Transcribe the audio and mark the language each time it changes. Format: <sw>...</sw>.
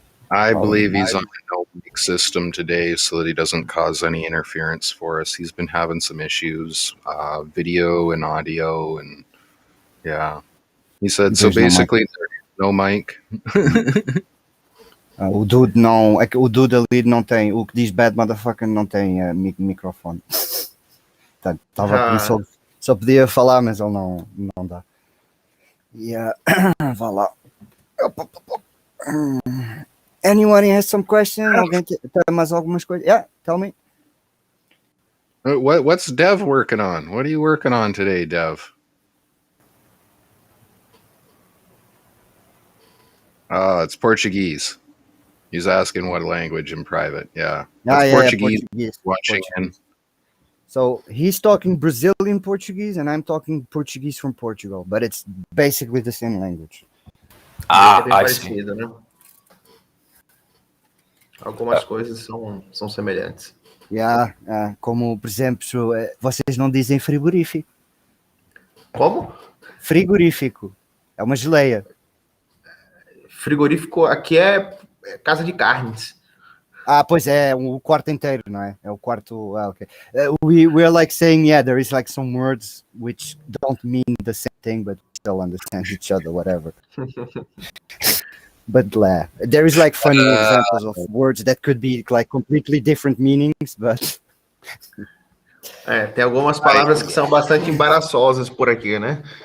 <en>I believe he's on a no-leak system today so that he doesn't cause any interference for us. He's been having some issues, video and audio, and yeah. He said, so basically, there's no mic.</en> <pt>O Dude não, o Dude ali não tem, o que diz bad motherfucker não tem microfone. Só podia falar, mas ele não dá.</pt> <en>Yeah.</en> <pt>Vá lá.</pt> <en>Anyone has some question?</en> <pt>Alguém tem mais algumas coisas?</pt> <en>Yeah, tell me. What's Dev working on? What are you working on today, Dev? It's Portuguese. He's asking what language in private. Yeah. Portuguese. Watching Portuguese. So he's talking Brazilian Portuguese and I'm talking Portuguese from Portugal, but it's basically the same language. I see.</en> <pt>Né? Algumas coisas são semelhantes.</pt> <en>Yeah,</en> <pt>como, por exemplo, vocês não dizem frigorífico. Como? Frigorífico. É uma geleia. Frigorífico aqui é casa de carnes. Pois é, o quarto inteiro, não é? É o quarto. Okay.</pt> <en>We're like saying, yeah, there is like some words which don't mean the same thing, but still understand each other, whatever. But there is like funny examples of words that could be like completely different meanings, but.</en> <pt>Tem algumas palavras que são bastante embaraçosas por aqui, né?</pt>